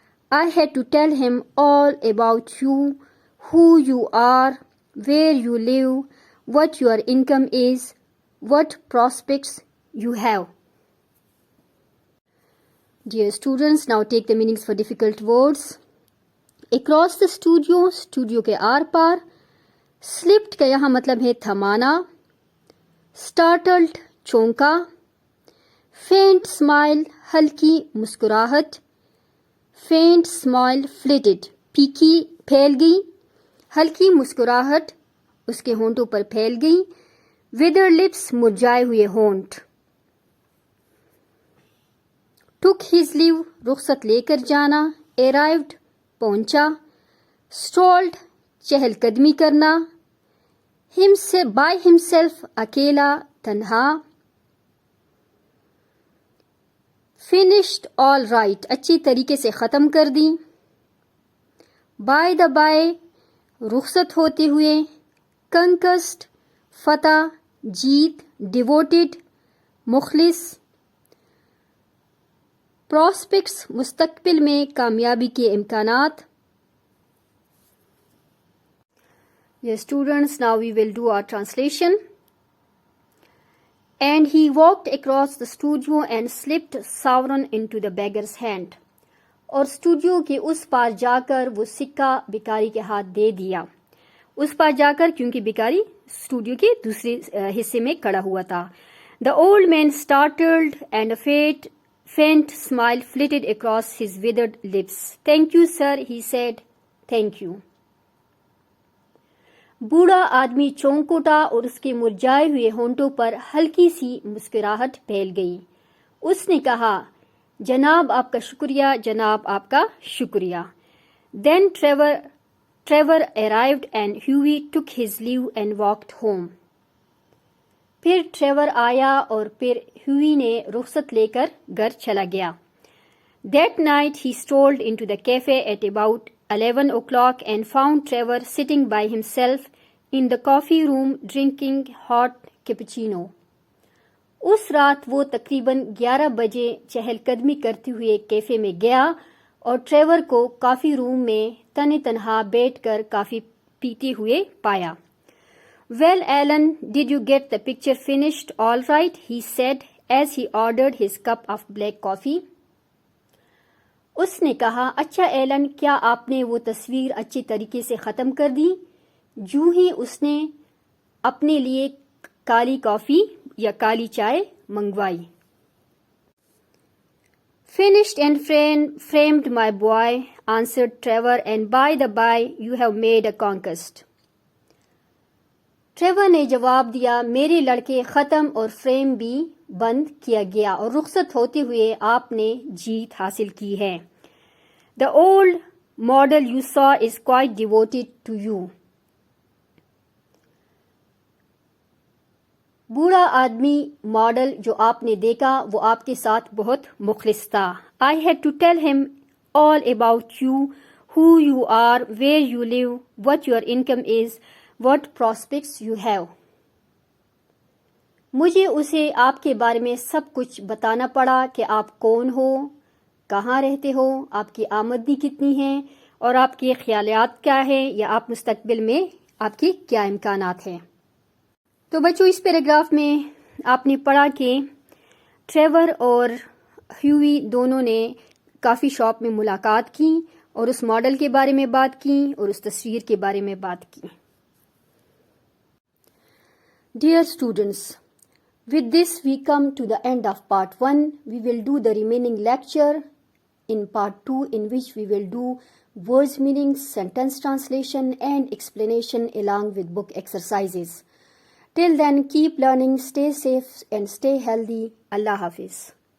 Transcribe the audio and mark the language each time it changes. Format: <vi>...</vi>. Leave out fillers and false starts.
<en>I had to tell him all about you, who you are, where you live, what your income is, what prospects you have." Dear students, now take the meanings for difficult words. Across the studio, studio</en> <ur>کے are پار. Slipped کا یہاں مطلب ہے تھمانا. Startled چونکا.</ur> <en>Faint smile</en> <ur>ہلکی مسکراہٹ.</ur> <en>Faint smile flitted</en> <ur>پھیکی پھیل گئی. ہلکی مسکراہٹ اس کے ہونٹوں پر پھیل گئی.</ur> <en>Withered lips</en> <ur>مرجھائے ہوئے ہونٹ.</ur> <en>Took his leave</en> <ur>رخصت لے کر جانا. Arrived پہنچا. Strolled چہل قدمی کرنا.</ur> <en>By himself</en> <ur>اکیلا تنہا.</ur> <en>Finished all right</en> <ur>اچھی طریقے سے ختم کر دی.</ur> <en>By the by</en> <ur>رخصت ہوتے ہوئے. Conquest فتح جیت. Devoted مخلص. Prospects مستقبل میں کامیابی کے امکانات.</ur> <en>Yes, students, now we will do our translation. And he walked across the studio and slipped sovereign into the beggar's hand.</en> <ur>اور اسٹوڈیو کے اس پار جا کر وہ سکہ بیکاری کے ہاتھ دے دیا. اس پار جا کر کیونکہ بیکاری اسٹوڈیو کے دوسرے حصے میں کھڑا ہوا تھا.</ur> <en>The old man startled and a faint smile flitted across his withered lips. "Thank you, sir," he said. "Thank you."</en> <ur>بوڑھا آدمی چونک اٹھا اور اس کے مرجھائے ہوئے ہونٹوں پر ہلکی سی مسکراہٹ پھیل گئی. اس نے کہا جناب آپ کا شکریہ، جناب آپ کا شکریہ.</ur> <en>Then Trevor arrived and Hughie took his leave and walked home.</en> <ur>پھر ٹریور آیا اور پھر ہیوی نے رخصت لے کر گھر چلا گیا.</ur> <en>That night he strolled into the cafe at about 11 o'clock and found Trevor sitting by himself in the coffee room drinking hot cappuccino.</en> <ur>اس رات وہ تقریباً 11 بجے چہل قدمی کرتے ہوئے کیفے میں گیا اور ٹریور کو کافی روم میں تن تنہا بیٹھ کر کافی پیتے ہوئے پایا.</ur> <en>Well, Alan, did you get the picture finished all right? He said as he ordered his cup of black coffee.</en> <ur>اس نے کہا اچھا ایلن کیا آپ نے وہ تصویر اچھی طریقے سے ختم کر دی؟ جو ہی اس نے اپنے لیے کالی کافی یا کالی چائے منگوائی.</ur> <en>Finished and framed, my boy, answered Trevor, and by the by, you have made a conquest.</en> <ur>Trevor نے جواب دیا میرے لڑکے ختم اور فریم بھی بند کیا گیا اور رخصت ہوتے ہوئے آپ نے جیت حاصل کی ہے.</ur> <en>The old model you saw is quite devoted to you.</en> <ur>بوڑھا آدمی ماڈل جو آپ نے دیکھا وہ آپ کے ساتھ بہت مخلص تھا.</ur> <en>I had to tell him all about you, who you are, where you live, what your income is, what prospects you have.</en> <ur>مجھے اسے آپ کے بارے میں سب کچھ بتانا پڑا کہ آپ کون ہو، کہاں رہتے ہو، آپ کی آمدنی کتنی ہے اور آپ کے خیالات کیا ہیں یا آپ مستقبل میں آپ کے کیا امکانات ہیں. تو بچوں اس پیراگراف میں آپ نے پڑھا کہ ٹریور اور ہیوی دونوں نے کافی شاپ میں ملاقات کی اور اس ماڈل کے بارے میں بات کی اور اس تصویر کے بارے میں بات کی.</ur> <en>Dear students, with this we come to the end of part 1. We will do the remaining lecture in part 2 in which we will do words meanings, sentence translation and explanation along with book exercises. Till then, keep learning, stay safe and stay healthy. Allah Hafiz.</en>